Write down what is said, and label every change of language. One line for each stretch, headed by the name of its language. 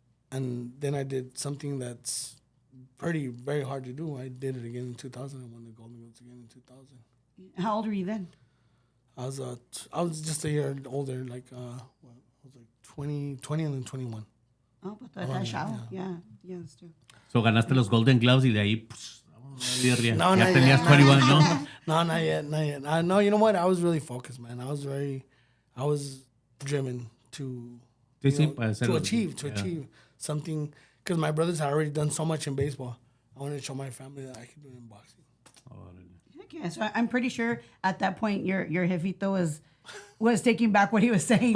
English: And then I did something that's very hard to do. I did it again in 2000. I won the Golden Gloves again in 2000. How old were you then? I was just a year older, like I was like 20 and then 21. Oh, but that's chavo. Yeah, that's true.
Spanish: So ganaste los Golden Gloves y de ahí, pues, ya
English: No, not
Spanish: tenías
English: yet.
Spanish: 21, ¿no?
English: No, not yet. No, you know what? I was really focused, man. I was driven to achieve something, because my brothers had already done so much in baseball. I wanted to show my family that I could do it in boxing. Heck yeah. So I'm pretty sure at that point your jefito was taking back what he was saying.